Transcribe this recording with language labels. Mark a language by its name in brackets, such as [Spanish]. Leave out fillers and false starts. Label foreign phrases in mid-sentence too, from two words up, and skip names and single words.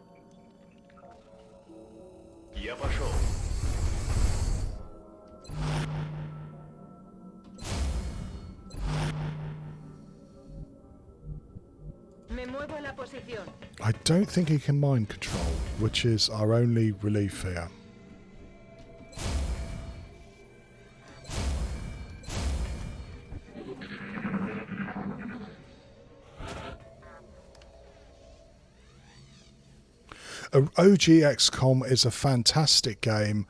[Russian] Я пошел. [Spanish] Me muevo en la posición. [English] I don't think he can mind control, which is our only relief here. OG XCOM is a fantastic game.